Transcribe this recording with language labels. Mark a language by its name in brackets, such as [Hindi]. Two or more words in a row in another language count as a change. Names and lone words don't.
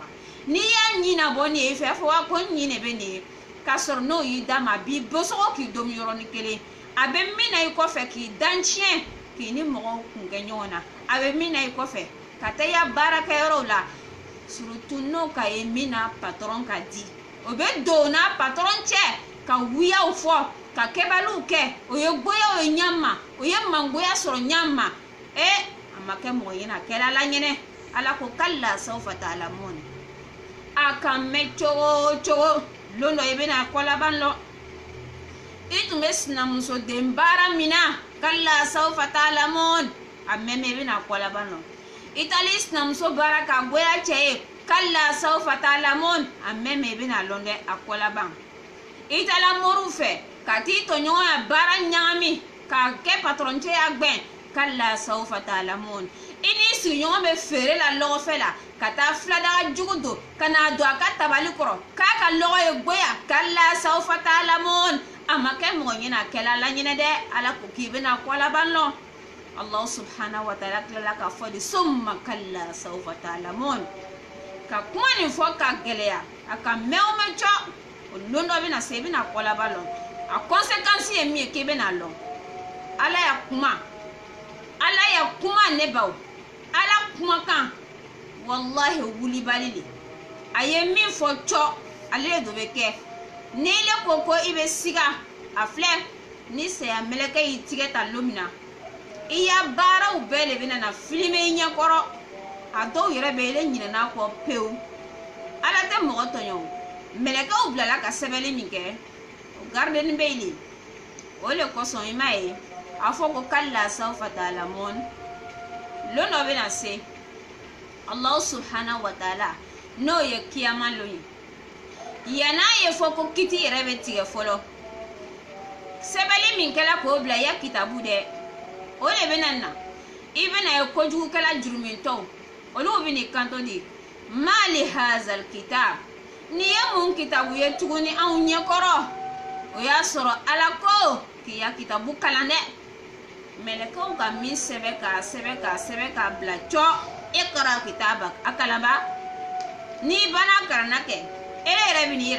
[Bambara] n'i y'a ɲina bɔ nin ye i fɛ fɔ wa ko n ɲin de bɛ nin ye k'a sɔrɔ n'o y'i d'a ma a b'i bɔsɔgɔ k'i domi yɔrɔnin kelen a bɛ min na i kɔfɛ k'i danciɲɛ k'i ni mɔgɔw kun kɛ ɲɔgɔn na a bɛ min na i kɔfɛ ka taa i ya baarakɛyɔrɔw la surtout n'o ka ye min na patɔrɔn ka di o bɛ don o n'a patɔrɔn cɛ ka wuyaw fɔ ka kɛbaliw kɛ o ye goya o ye ɲama o ye mangoya sɔrɔ ɲama a ma kɛ mɔgɔ ɲɛna a kɛra ala ɲɛnɛ ala ko [Arabic] كلا سوف تعلمون [Bambara] a kan mɛn cogo o cogo lon dɔ i bɛna kɔlaban lɔ i tun bɛ sinamusoden baara min na [Arabic] كلا سوف تعلمون [Bambara] a mɛn i bɛna kɔlaban lɔ i taali sinamuso baara ka goya cɛ ye [Arabic] كلا سوف تعلمون [Bambara] a mɛn i bɛna lɔn dɛ a kɔlaban i taala moriw fɛ ka t'i tɔɲɔgɔn ya baara ɲagami k'a kɛ patɔrɔncɛ ya gbɛn [Arabic] كلا سوف تعلمون [Bambara] i n'i sigiɲɔgɔn bɛ feere la lɔgɔfɛ la ka taa filadaga jugu don ka n'a don a ka tabali kɔrɔ k'a ka lɔgɔ ye goya [Arabic] كلا سوف تعلمون [Bambara] a ma kɛ mɔgɔ ɲɛna a kɛla ala ɲɛnɛ dɛ ala ko k'i bɛna kɔlaban lɔ [Arabic] الله سبحانه وتعالى [Bambara] tilala k'a fɔ de [Arabic] ثم كلا سوف تعلمون [Bambara] ka kuma nin fɔ ka gɛlɛya a ka mɛn o mɛn cɔ o don dɔ bɛna se i bɛna kɔlaban lɔ a conséquence ye min ye k'i bɛna lɔ ala ya kuma ne baw ala kumakan wallahi wulibali de a ye min fɔ cɔ ale de bɛ kɛ ni le ko ko i bɛ siga a filɛ ni saya mɛlɛkɛ y'i tigɛ ta don min na i ya baaraw bɛɛ de bɛna na filime i ɲɛkɔrɔ a dɔw yɛrɛ bɛ ele ɲinɛna kɔ pewu ala tɛ mɔgɔ tɔɲɔ o mɛlɛkɛw bilala ka sɛbɛnni min kɛ o gardeni bɛ yen o le kosɔn i m'a ye a fɔ ko [Arabic] كلا سوف تعلمون [Bambara] lon dɔ bɛna se [Arabic] الله سبحانه وتعالى [Bambara] n'o ye kiyama lon ye yana ye fo ko kiti yɛrɛ bɛ tigɛ fɔlɔ sɛbɛnni min kɛla k'o bila ya kitabu dɛ o de bɛna na i bɛna ye kojugukɛla jurumintɔw olu bɛ kanto de [Arabic] مال هذا الكتاب [Bambara] ni ye mun kitabu ye tuguni anw ɲɛkɔrɔ o y'a sɔrɔ ala ko k'i ya kitabu kalan dɛ mɛlɛkɛw ka min sɛbɛ k'a bila cɔ [Arabic] اقرأ كتابك [Bambara] a kalan ba ni bana karanna kɛ e yɛrɛ bɛ n'i yɛrɛ